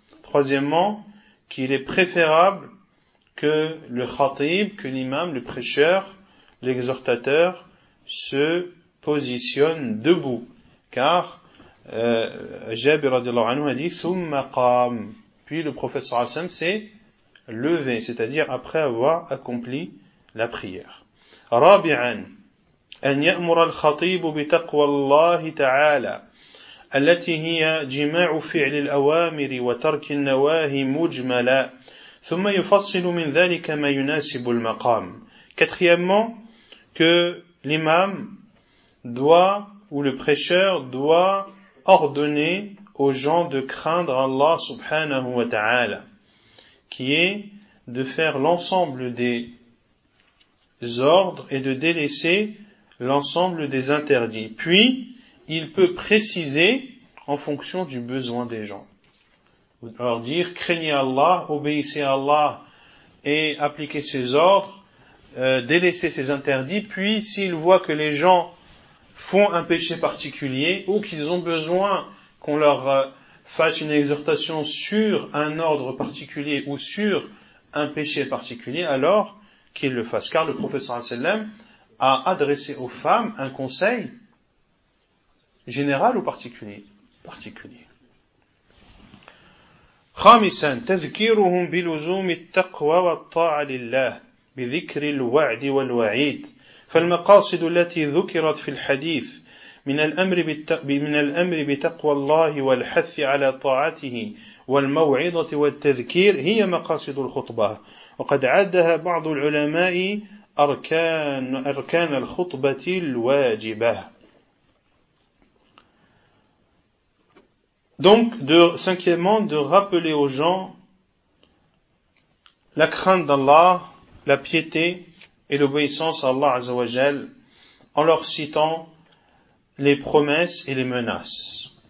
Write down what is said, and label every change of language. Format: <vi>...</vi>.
<fr>Troisièmement, qu'il est préférable que le khatib, que l'imam, le prêcheur, l'exhortateur, se positionne debout. Car Jabir radiallahu anhu a dit «</fr> <ar>Thumma qam ».</ar> <fr>Puis le prophète sallallahu alayhi wa sallam s'est levé, c'est-à-dire après avoir accompli la prière.</fr> <ar>« Rabi'an, an ya'mur al-khatibu bi taqwa Allah ta'ala » التي هي جماع فعل الأوامر وترك النواهي مجملا ثم يفصل من ذلك ما يناسب المقام.</ar> <fr>Quatrièmement, que l'imam doit ou le prêcheur doit ordonner aux gens de craindre Allah subhanahu wa ta'ala, qui est de faire l'ensemble des ordres et de délaisser l'ensemble des interdits. Puis il peut préciser en fonction du besoin des gens. Leur dire, craignez Allah, obéissez à Allah et appliquez ses ordres, délaissez ses interdits, puis s'ils voient que les gens font un péché particulier ou qu'ils ont besoin qu'on leur fasse une exhortation sur un ordre particulier ou sur un péché particulier, alors qu'ils le fassent. Car le prophète sallallahu alayhi wa sallam a adressé aux femmes un conseil général ou particulier.</fr> <ar>خامسا تذكيرهم بلزوم التقوى والطاعة لله بذكر الوعد والوعيد فالمقاصد التي ذكرت في الحديث من الأمر بتقوى الله والحث على طاعته والموعظة والتذكير هي مقاصد الخطبة وقد عدها بعض العلماء أركان الخطبة الواجبة.</ar> <fr>Donc, cinquièmement, de rappeler aux gens la crainte d'Allah, la piété et l'obéissance à Allah Azza wa Jal en leur citant les promesses et les menaces.</fr>